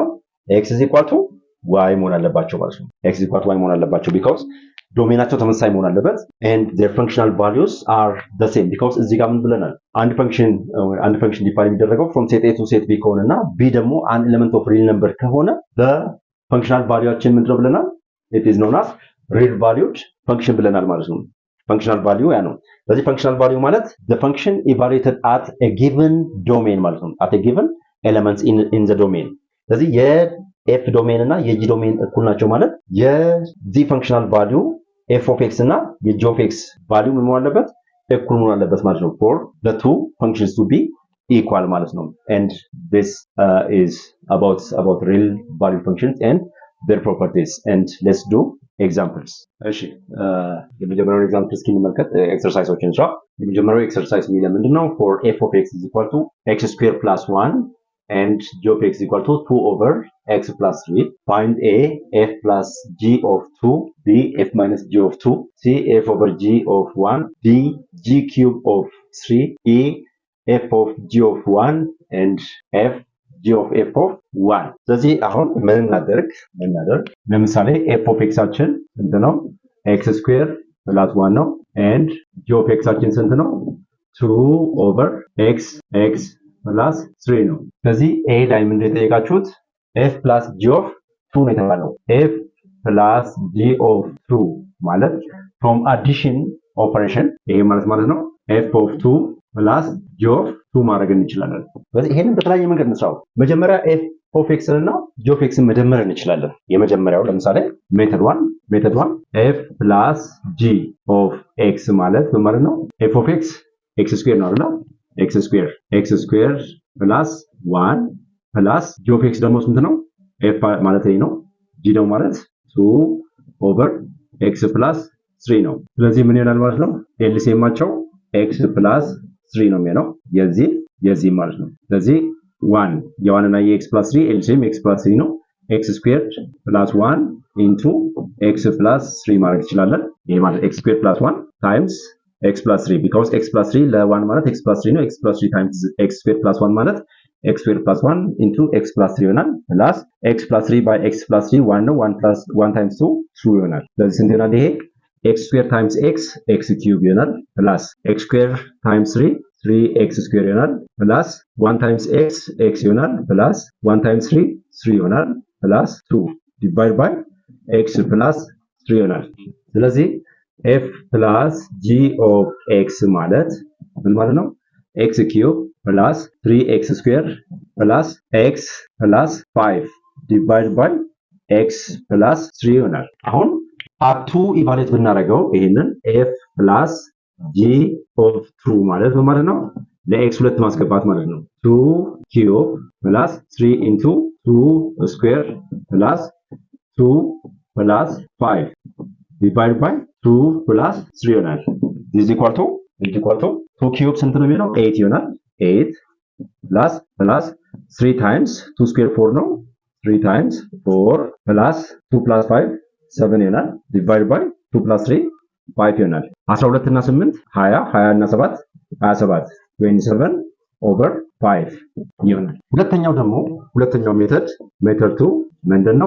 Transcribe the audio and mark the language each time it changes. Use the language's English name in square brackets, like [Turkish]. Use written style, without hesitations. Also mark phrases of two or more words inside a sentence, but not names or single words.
[English] x is equal to y [Amharic] መሆን አለባቸው ማለት ነው። [English] x is equal to y [Amharic] መሆን አለባቸው [English] because [Amharic] ዶሜናቸው ተመሳሳይ መሆን አለበት [English] and their functional values are the same because [Amharic] እዚህ ጋር ምን ብለናል? አንድ ፈንክሽን ዲፋይን የሚደረገው [English] from set a to set b [Amharic] ከሆነና b ደግሞ [English] an element of real number ከሆነ the functional valueችን [Amharic] ምንድነው ብለናል? [English] it is known as real valued function [Amharic] ብለናል ማለት ነው። [English] functional value [Amharic] ያ ነው። ስለዚህ [English] functional value ማለት the function evaluated at a given domain [Amharic] ማለት ነው። [English] at a given elements in the domain. [Amharic] ስለዚህ የf ዶሜን እና የg ዶሜን እኩል ናቸው ማለት የዚህ [English] functional value f of x [Amharic] እና የg [English] of x value [Amharic] ምን መሆን አለበት? እኩል መሆን አለበት ማለት ነው [English] for the two functions to be equal [Amharic] ማለት ነው. [English] and this is about real value functions and their properties and let's do examples. [Amharic] እሺ የመጀመሪያው ኤግዛምፕል እስኪ እንመልከት። ኤክሰርሳይሶችን ስራ። የመጀመሪያው ኤክሰርሳይዝ የሚለው ምንድነው? [English] for f of x is equal to x squared plus 1 and g of x is equal to 2 over x plus 3. Find a f plus g of 2, b f minus g of 2, c f over g of 1, d g cube of 3, e f of g of 1 and f g of f of 1. [Amharic] ስለዚህ አሁን ምን እናደርግ ለምሳሌ [English] f of x [Amharic] አችን ስንት ነው? [English] x square plus 1 ነው and g of x አችን [Amharic] ስንት ነው? [English] 2 over x plus 3 [Amharic] ነው። ስለዚህ a ላይ ምን እንደጠየቃችሁት [English] f plus g of 2 [Amharic] ነው የተባለው። [English] f plus g of 2 [Amharic] ማለት [English] from addition operation [Amharic] ይሄ ማለት ነው [English] f of 2 plus g of 2 [Amharic] ማድረግ እንችላለን። ስለዚህ ይሄንን በተለያየ መንገድ እንስራው። መጀመሪያ [English] f of x [Amharic] እና [English] g of x [Amharic] መደመር እንችላለን። የመጀመሪያው ለምሳሌ ሜተድ 1 [English] f plus g of x [Amharic] ማለት ምን ማለት ነው? [English] f of x x square [Amharic] ነው አይደል? [English] x square plus 1 plus g of x [Amharic] ደግሞ ስንት ነው? f ማለት ይሄ ነው። g ደግሞ ማለት [English] 2 over x plus 3 [Amharic] ነው። ስለዚህ ምን ይሆናል ማለት ነው? ኤልሲኤማቸው [English] x plus 3 [Amharic] ነው የሚሆነው የዚህ ማለት ነው። ስለዚህ 1 የዋን እና የ [English] x plus 3 [Amharic] ኤልሲኤም [English] x plus 3 [Amharic] ነው። [English] x squared plus 1 into x plus 3 [Amharic] ማድረግ እንችላለን። ይሄ ማለት [English] x square plus 1 times x plus 3 because x plus 3 [Amharic] ለ1 ማለት [English] x plus 3 ነው x plus 3 times x square plus 1 ማለት x square plus 1 into x plus 3 ይሆናል plus x plus 3 by x plus 3 1 ነው 1 plus 1 times 2 2 [Amharic] ይሆናል። ስለዚህ ስንት ይሆናል ይሄ [English] x square times x x cube ይሆናል plus x square times 3 3x square ይሆናል plus 1 times x x ይሆናል plus 1 times 3 3 ይሆናል plus 2 divide by x plus 3 ይሆናል። ስለዚህ f plus g of x [Amharic] ማለት ምን ማለት ነው? [English] x cube plus 3x square plus x plus 5 divided by x plus 3 [Amharic] ይሆናል። አሁን አቱ ኢቫሉዌት ብናደርገው ይሄንን [English] f plus g of 2 [Amharic] ማለት ምን ማለት ነው? ለx 2 ማስገባት ማለት ነው። [English] 2 cube plus 3 into 2 square plus 2 plus 5 divided by 2 plus 3 ይሆናል። is equal to 2 cube [Amharic] ስንት ነው የሚለው [English] 8 ይሆናል 8 plus plus 3 times 2 square 4 ነው 3 times 4 plus 2 plus 5 7 ይሆናል divided by 2 plus 3 5 ይሆናል 12 እና 8 20 20 እና 7 27 27 over 5 ይሆናል። [Amharic] ሁለተኛው ሜተድ 2 ምንድነው?